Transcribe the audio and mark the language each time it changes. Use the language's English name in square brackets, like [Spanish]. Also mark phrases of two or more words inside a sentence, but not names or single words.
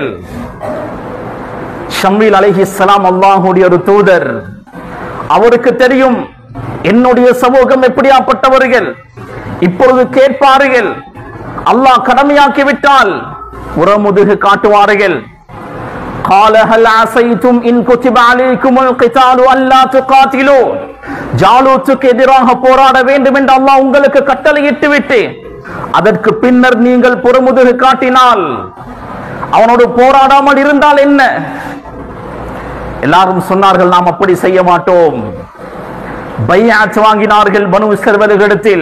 [Tamil] ஷம்வீல் அலைஹிஸ்ஸலாம் அல்லாஹ்வுடைய ஒரு தூதர். அவருக்கு தெரியும் என்னுடைய சமூகம் எப்படியாப்பட்டவர்கள். இப்பொழுது கேட்பார்கள், அல்லாஹ் கடமையாக்கி விட்டால் உரமுதுகு காட்டுவார்கள். [Arabic] قال هل عسيتم إن كتب عليكم القتال ألا تقاتلوا, [Tamil] ஜாலூத்துக்கு எதிராக போராட வேண்டும் என்று அல்லாஹ் உங்களுக்கு கட்டளையிட்டு விட்டு அதற்கு பின்னர் நீங்கள் புறமுதுகு காட்டினால் அவனோடு போராடாமல் இருந்தால் என்ன? எல்லாரும் சொன்னார்கள், நாம் அப்படி செய்ய மாட்டோம். பைஅத் வாங்கினார்கள் பனு இஸ்ரவேலர்களிடத்தில்.